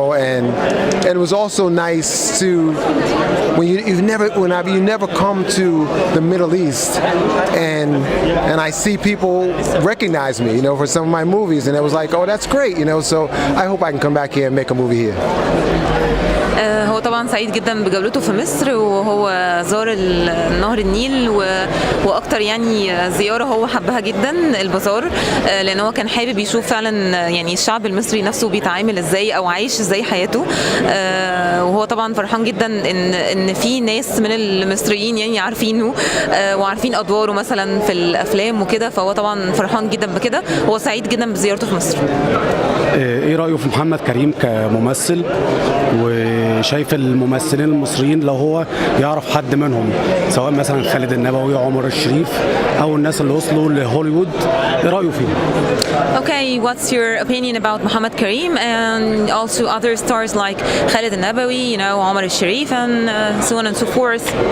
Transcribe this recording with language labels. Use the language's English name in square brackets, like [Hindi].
[English] And it was also nice to when you never come to the Middle East, and I see people recognize me, for some of my movies, and it was like, oh, that's great, So I hope I can come back here and make a movie here. [Arabic] هو طبعا سعيد جدا بجولته في مصر، وهو زار نهر النيل واكتر زياره هو حبها جدا البازار، لان هو كان حابب يشوف فعلا الشعب المصري نفسه بيتعامل ازاي او عايش ازاي حياته. وهو طبعا فرحان جدا ان في ناس من المصريين عارفينه وعارفين ادواره مثلا في الافلام وكده، فهو طبعا فرحان جدا بكده. هو سعيد جدا بزيارته في مصر. ايه رأيه في محمد كريم كممثل، وشايف الممثلين المصريين لو هو يعرف حد منهم سواء مثلا خالد النبوي عمر الشريف او الناس اللي وصلوا لهوليوود، ايه رأيه فيهم؟ [English] Okay, what's your opinion about Muhammad Karim and also other stars like Khalid al-Nabawi, Omar al-Sharif and so on and so forth?